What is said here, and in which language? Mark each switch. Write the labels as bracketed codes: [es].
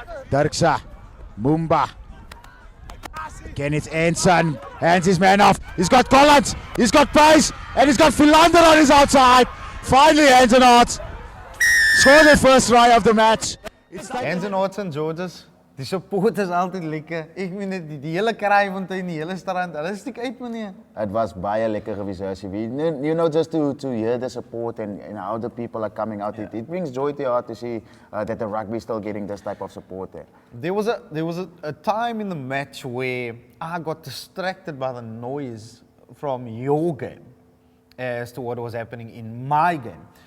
[en] Dirksa, Mumba. Again it's Ensign, hands his man off. He's got Collins, he's got pace, and he's got Philander on his outside. Finally Ensign Arts score the first try of the match. [af] Ensign Arts and Georges. Die support is altyd lekker. Ek meen die hele Kraaifontein, die hele strand, hulle stiek uit meneer. [en] It was [af] baie lekker geweest, [en] you know, just to hear the support and how the people are coming out. Yeah. It brings joy to your heart to see that the rugby is still getting this type of support there. There was a time in the match where I got distracted by the noise from your game as to what was happening in my game.